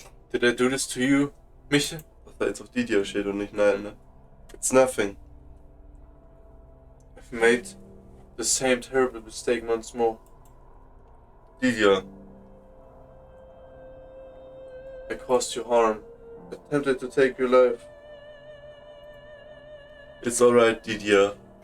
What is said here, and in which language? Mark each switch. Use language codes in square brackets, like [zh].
[en] Did I do this to you, Michel? [de] Was da jetzt auf Didier steht und nicht nein, ne? [en] It's nothing. I've made the same terrible mistake once more. Didier, I caused you harm. Attempted to take your life. it's alright, Didier.